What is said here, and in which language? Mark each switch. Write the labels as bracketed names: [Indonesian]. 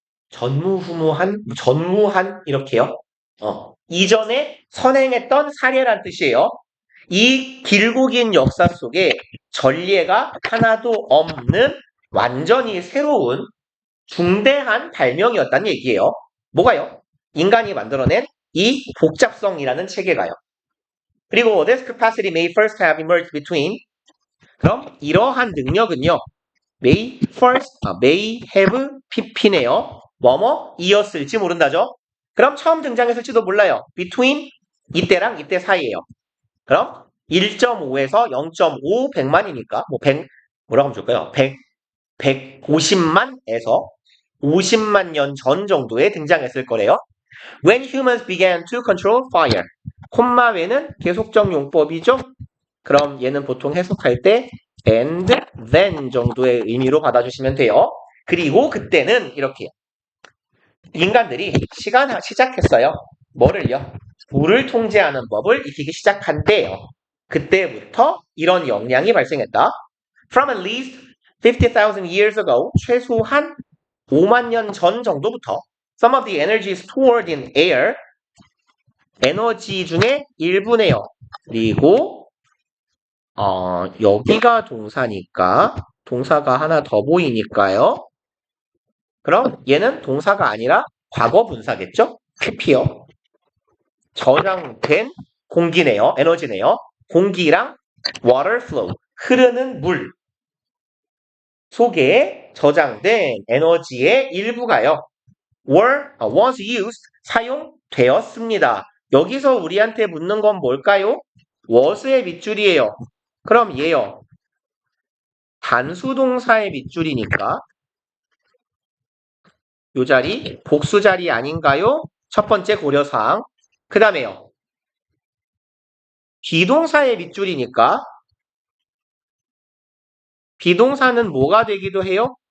[Korean] 전무후무한, 전무한 이렇게요. 이전에 선행했던 사례란 뜻이에요. 이 길고 긴 역사 속에 전례가 하나도 없는 완전히 새로운 중대한 발명이었다는 얘기예요. 뭐가요? 인간이 만들어낸 이 복잡성이라는 체계가요. 그리고 [English] this capacity may first have emerged between. [Korean] 그럼 이러한 능력은요. [English] may have pp [Korean] 네요. 이었을지 모른다죠. 그럼 처음 등장했을지도 몰라요. between 이때랑 이때 사이예요. 그럼 1.5에서 0.5 100만이니까 100 뭐라고 하면 좋을까요? 150만에서 50만 년 전 정도에 등장했을 거래요. [English] When humans began to control fire. [Korean] 콤마 외는 계속적 용법이죠. 그럼 얘는 보통 해석할 때 [English] and then [Korean] 정도의 의미로 받아주시면 돼요. 그리고 그때는 이렇게 인간들이 시작했어요. 뭐를요? 불을 통제하는 법을 익히기 시작한 때예요. 그때부터 이런 역량이 발생했다. [English] From at least 50,000 years ago, [Korean] 최소한 5만 년 전 정도부터 [English] some of the energy stored in air, [Korean] 에너지 중에 일부네요. 그리고 여기가 동사니까 동사가 하나 더 보이니까요. 그럼 얘는 동사가 아니라 과거 분사겠죠? prepare. 저장된 공기네요. 에너지네요. 공기랑 [English] water flow, [Korean] 흐르는 물 속에 저장된 에너지의 일부가요. [English] was used, [Korean] 사용되었습니다. 여기서 우리한테 묻는 건 뭘까요? was의 밑줄이에요. 그럼 얘요. 단수동사의 밑줄이니까 요 자리 복수 자리 아닌가요? 첫 번째 고려사항. 그 다음에요. 비동사의 밑줄이니까 비동사는 뭐가 되기도 해요?